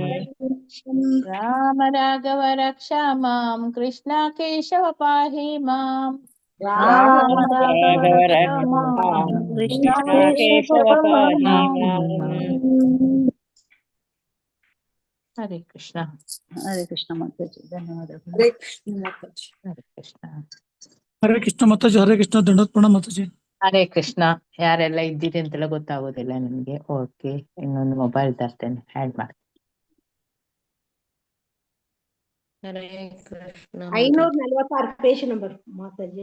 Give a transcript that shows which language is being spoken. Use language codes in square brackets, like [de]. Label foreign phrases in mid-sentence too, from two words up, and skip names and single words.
[sa] ರಾಮ ರಾಘವ ರಕ್ಷಾ ಮಾಂ. ಕೃಷ್ಣ ಕೇಶವ ಪಾಹಿ ಮಾಂ. ರಾಮ ರಾಘವ ರಕ್ಷಾ ಮಾಂ. ಕೃಷ್ಣ ಕೇಶವ ಪಾಹಿ ಮಾಂ. [kn] ಹರೇ ಕೃಷ್ಣ. ಹರೇ ಕೃಷ್ಣ ಮಾತಾಜಿ, ಧನ್ಯವಾದಗಳು. ಹರೇ ಕೃಷ್ಣ ಮಾತಾಜಿ. ಹರೇ ಕೃಷ್ಣ. ಹರೇ ಕೃಷ್ಣ ಮಾತಾಜಿ. ಹರೇ ಕೃಷ್ಣ ದಂಡೋತ್ಪಣ ಮಾತಾಜಿ. ಹರೇ ಕೃಷ್ಣ. ಯಾರೆಲ್ಲ ಇದ್ದೀರಿ ಅಂತೆಲ್ಲ ಗೊತ್ತಾಗೋದಿಲ್ಲ ನನಗೆ. ಓಕೆ, ಇನ್ನೊಂದು ಮೊಬೈಲ್ ತರ್ತೇನೆ, ಆಡ್ ಮಾಡಿ. 546 ಪೇಜ್ ನಂಬರ್ ಮಾತಾಜಿ.